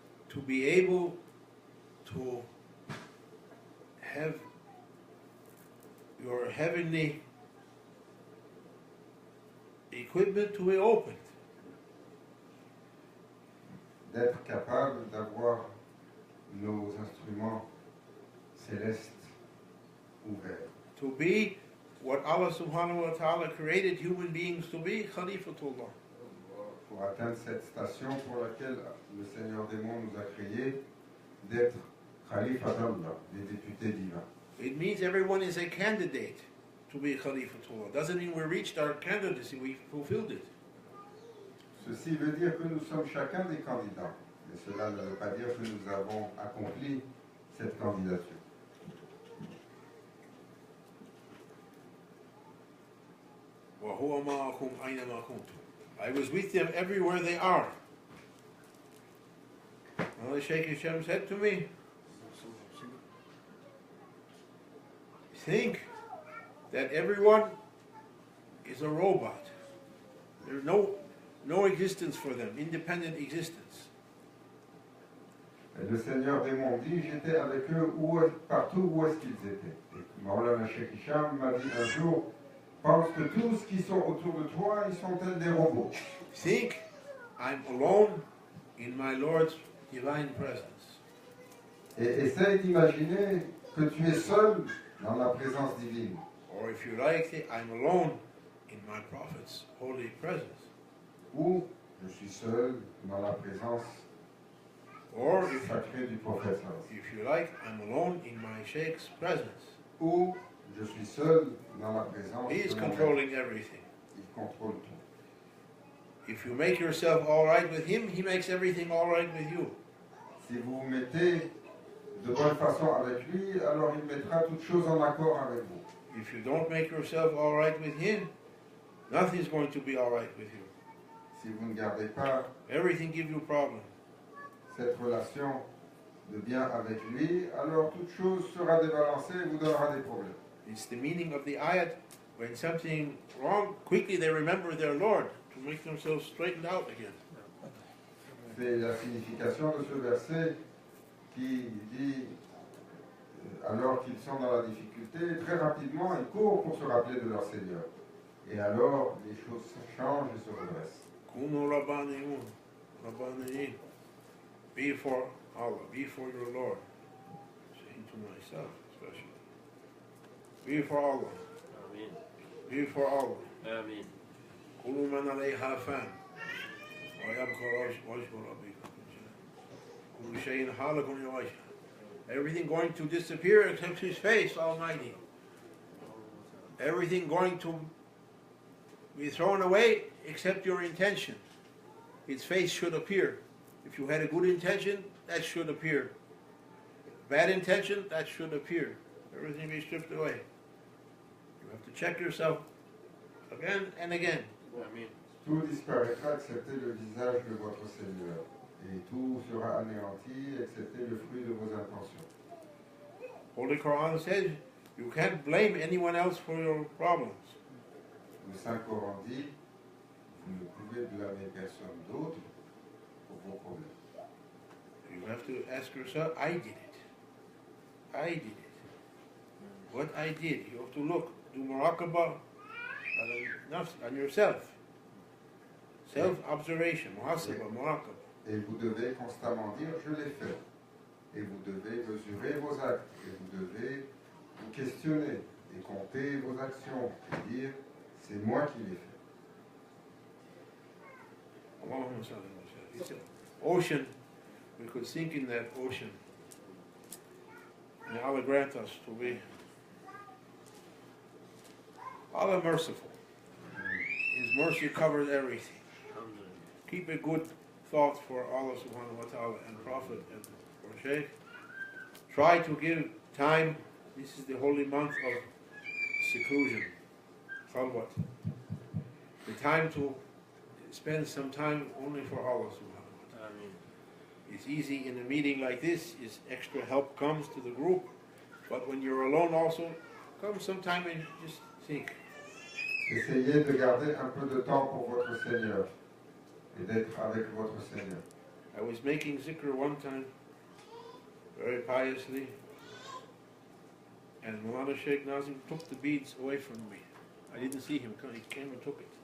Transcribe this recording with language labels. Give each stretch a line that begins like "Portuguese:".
English: To be able to have your heavenly equipment to be opened.
French: D'être capable d'avoir nos instruments célestes ouverts.
English: To be what Allah
Arabic: subhanahu wa ta'ala
English: created human beings to be, Khalifatullah.
French: Pour atteindre cette station pour laquelle le Seigneur des mondes nous a créés, d'être Khalifa d'Allah, des députés divins.
English: It means everyone is a candidate to be Khalifatullah. Doesn't mean we reached our candidacy, we fulfilled it.
French: Ceci veut dire que nous sommes chacun des candidats. Mais cela ne veut pas dire que nous avons accompli cette candidature.
Arabic: وَهُوَ مَعَكُمْ أَيْنَمَا كُنْتُمْ.
English: I was with them everywhere they are. Well, Sheikh Hisham said to me, think that everyone is a robot. There's no existence for them, independent existence.
French: Et le Seigneur des mondes dit, j'étais avec eux partout où est-ce qu'ils étaient. Et Maulana Sheikh Hisham m'a dit un jour, pense que tous qui sont autour de toi, ils sont tels des robots.
English: Think I'm alone in my Lord's divine presence.
French: Et essaye d'imaginer que tu es seul dans la présence divine.
English: Or if you like, I'm alone in my prophet's holy presence.
French: Ou je suis seul dans la présence
English: Or if
French: sacrée du prophète.
English: you like, I'm alone in my sheikh's presence.
French: Ou je suis seul dans la présence
English: He is
French: de mon
English: controlling
French: maître.
English: everything.
French: Il contrôle tout.
English: If you make yourself all right with him, he makes everything all right with you.
French: Si vous vous mettez de bonne façon avec lui, alors il mettra toutes choses en accord avec vous.
English: If you don't make yourself all right with him, nothing's going to be all right with you.
French: Si vous ne gardez pas
English: Everything gives you problems.
French: cette relation de bien avec lui, alors toute chose sera débalancée et vous donnera des problèmes.
English: It's the meaning of the ayat. When something wrong, quickly they remember their Lord to make themselves straightened out again.
French: C'est la signification de ce verset qui dit, alors qu'ils sont dans la difficulté, très rapidement ils courent pour se rappeler de leur Seigneur. Et alors les choses changent et se redressent.
Arabic: Kunu Rabbaniyun, Rabbaniyin.
English: Be for Allah, be for your Lord. Saying to myself, especially. Be for Allah, Amen. be for Allah. Amen.
Arabic: كل من عليها فان ويبقى وجه ربك كل شيء هالك وجهه.
English: Everything going to disappear except his face, Almighty. Everything going to be thrown away except your intention. His face should appear. If you had a good intention, that should appear. Bad intention, that should appear. Everything be stripped away. You have to check yourself again and again. Amen.
French: Tout disparaîtra excepté le visage de votre Seigneur. Et tout sera anéanti excepté le fruit de vos intentions.
English: Holy Quran says you can't blame anyone else for your problems.
French: Le Saint-Coran dit, vous ne pouvez blâmer personne d'autre pour vos problèmes.
English: You have to ask yourself, I did it. I did it. What I did. You have to look, do muraqabah on yourself. Self-observation, muhasabah, muraqabah.
French: Et vous devez constamment dire, je l'ai fait. Et vous devez mesurer vos actes. Et vous devez vous questionner et compter vos actions. Et dire, c'est moi qui l'ai fait.
Arabic: Allahumma salli wa sallim.
English: It's an ocean. We could sink in that ocean. May Allah grant us to be Allah merciful. His mercy covers everything. Keep a good thought for Allah
Arabic: subhanahu wa ta'ala
English: and Prophet and for Shaykh. Try to give time. This is the holy month of seclusion, khalwat. The time to spend some time only for Allah
Arabic: subhanahu wa ta'ala.
English: Amen. It's easy in a meeting like this, is extra help comes to the group, but when you're alone also, come sometime and just think.
French: Essayez de garder un peu de temps pour votre Seigneur et d'être avec votre Seigneur.
English: I was making zikr one time, very piously, and Mulana Sheikh Nazim took the beads away from me. I didn't see him, he came and took it.